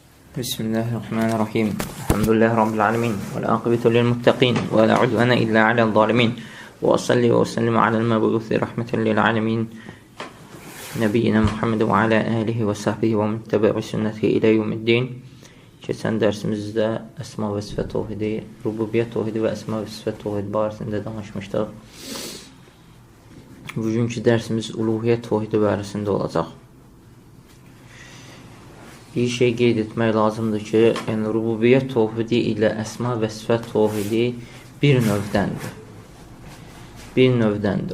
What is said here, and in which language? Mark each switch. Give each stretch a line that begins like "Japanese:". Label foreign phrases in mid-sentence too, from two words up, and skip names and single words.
Arabic: بسم الله الرحمن الرحيم الحمد لله رب العالمين والعاقبة للمتقين. ولا عدوان إلا على الظالمين وصل وسلم على المبعوث رحمة للعالمين. نبينا محمد وعلى آله وصحبه ومتبعي سنته إلى يوم الدين.
Azerbaijani: Keçən dərsimizdə əsma və sifət tövhidi, rububiyyət tövhidi və əsma və sifət tövhidi barəsində danışmışdıq. Bugünkü dərsimiz uluhiyyət tövhidi barəsində olacaq. Bir şey qeyd etmək lazımdır ki, yəni rububiyyət tövhidi ilə əsma və sifət tövhidi bir növdəndir.